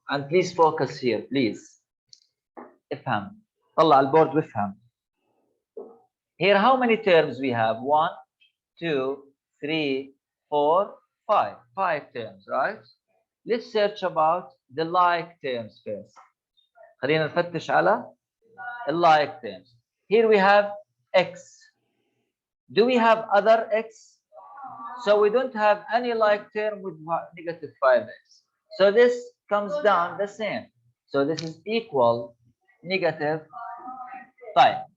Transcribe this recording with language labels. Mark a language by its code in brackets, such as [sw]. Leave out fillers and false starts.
[en] And please focus here, please. [ar] افهم. طلع البورد وافهم. [en] Here, how many terms we have? 1, 2, 3, 4, 5. 5 terms, right? Let's search about the like terms first. [ar] خلينا نفتش على like terms. [en] Here we have x. Do we have other x? So we don't have any like term with negative 5x. So this comes down the same. So this is equal negative 5.